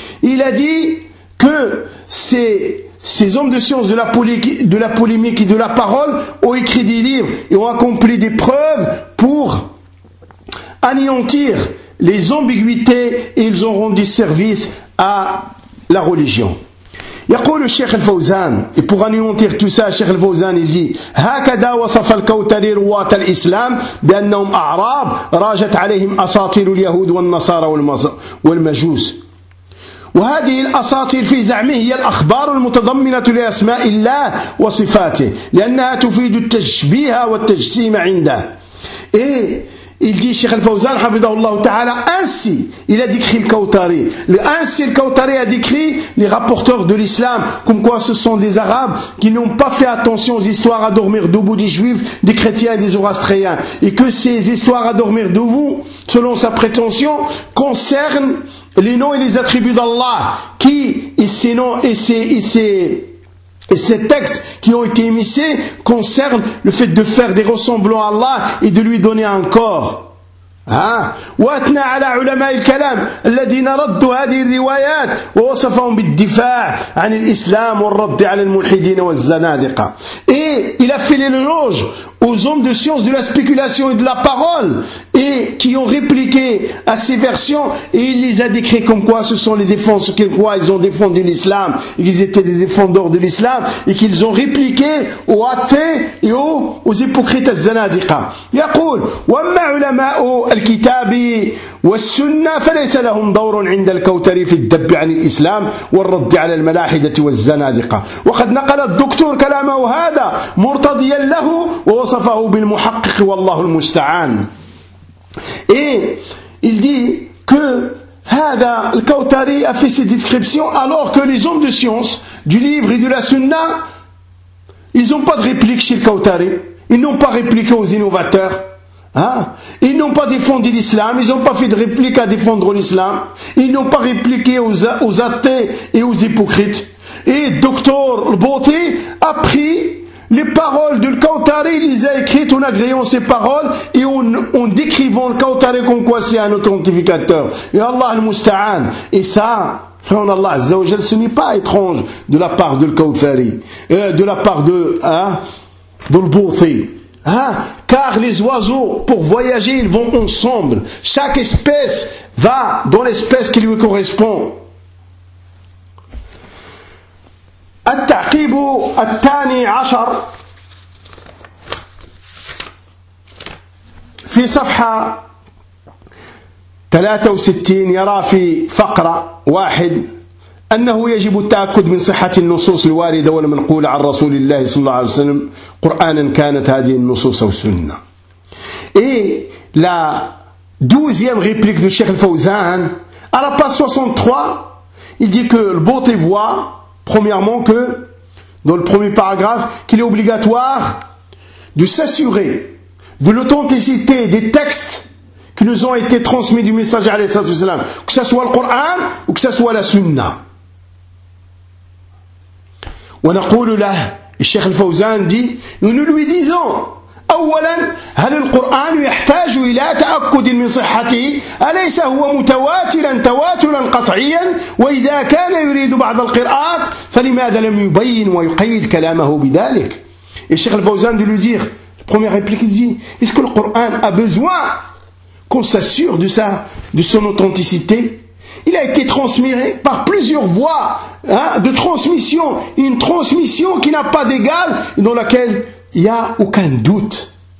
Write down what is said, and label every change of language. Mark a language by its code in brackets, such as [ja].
[fr] Il a dit que ces hommes de science de la polémique et de la parole ont écrit des livres et ont accompli des preuves pour anéantir les ambiguïtés et ils ont rendu service à la religion. [ar] يقول الشيخ الفوزان [fr] pour anéantir tout ça, [ar] الشيخ الفوزان [fr] il dit [ar] هكذا وصف الكوثر رواة الإسلام بأنهم أعراب راجت عليهم أساطير اليهود والنصارى والمجوس. وهذه الأساطير في زعمه هي الأخبار المتضمنة لأسماء الله وصفاته لأنها تفيد التشبيه والتجسيم عنده. [fr] إيه il dit Cheikh Al-Fawzan Habibullah Ta'ala, ainsi il a décrit le Kautari. Ainsi le Kautari a décrit les rapporteurs de l'islam, comme quoi ce sont des Arabes qui n'ont pas fait attention aux histoires à dormir debout des Juifs, des Chrétiens et des Zoroastriens. Et que ces histoires à dormir debout, selon sa prétention, concernent les noms et les attributs d'Allah, qui, et ces noms et ces textes qui ont été émissés concernent le fait de faire des ressemblants à Allah et de lui donner un corps. [ar] واثنى على علماء الكلام الذين ردوا هذه الروايات ووصفهم بالدفاع عن الإسلام والرد على الملحدين والزنادقة. [fr] Et il a fait l'éloge aux hommes de science de la spéculation et de la parole et qui ont répliqué à ces versions et il les a décrits comme quoi ce sont les défenseurs, comme quoi ils ont défendu l'islam et qu'ils étaient des défendeurs de l'islam et qu'ils ont répliqué aux athées et aux hypocrites الزنادقة. [ar] يقول وما علماء الكتاب والسنة فليس لهم دور عند الكوثر في الدب عن الإسلام والرد على الملاحدة والزنادقة. وقد نقل الدكتور كلامه هذا مرتضيا له ووصفه بالمحقق والله المستعان. [fr] Il dit que [ar] هذا الكوثري [fr] a fait cette description alors que les hommes de science du livre et de la sunna ils n'ont pas de réplique chez le Kautari. Ils n'ont pas répliqué aux innovateurs. Ils n'ont pas défendu l'islam, ils n'ont pas fait de réplique à défendre l'islam, ils n'ont pas répliqué aux athées et aux hypocrites. Et docteur Lbothi a pris les paroles de l'Kautari, il les a écrites en agréant ces paroles et en décrivant l'Kautari comme quoi c'est un authentificateur. Et Allah al-Musta'an. Et ça, frère en Allah, Azzawajal, ce n'est pas étrange de la part de l'Kautari, de la part de Lbothi. Car les oiseaux, pour voyager, ils vont ensemble. Chaque espèce va dans l'espèce qui lui correspond. [ar] At-taqibu at-tani ashar fi safha 63 yara fi faqra 1 أنه يجب التأكد من صحة النصوص الواردة والمنقولة عن رسول الله صلى الله عليه وسلم قرآنا كانت هذه النصوص أو سنة. [fr] Et la douzième réplique de Cheikh Al-Fawzan à la page 63, il dit que le Bouti voit premièrement que dans le premier paragraphe qu'il est obligatoire de s'assurer de l'authenticité des textes qui nous ont été transmis du messager [ar] عليه الصلاة والسلام, [fr] que ce soit le Coran ou que ce soit la Sunna. [ar] ونقول له الشيخ الفوزان دي نقول له ديزون أولا هل القرآن يحتاج إلى تأكد من صحته أليس هو متواترا تواترا قطعيا وإذا كان يريد بعض القراءات فلماذا لم يبين ويقيد كلامه بذلك. الشيخ الفوزان دي لديه [fr] première réplique [ar] دي [fr] est-ce que le Coran a besoin qu'on s'assure de ça, de son authenticité. Il a été transmis par plusieurs voies de transmission, une transmission qui n'a pas d'égal et dans laquelle il n'y a aucun doute.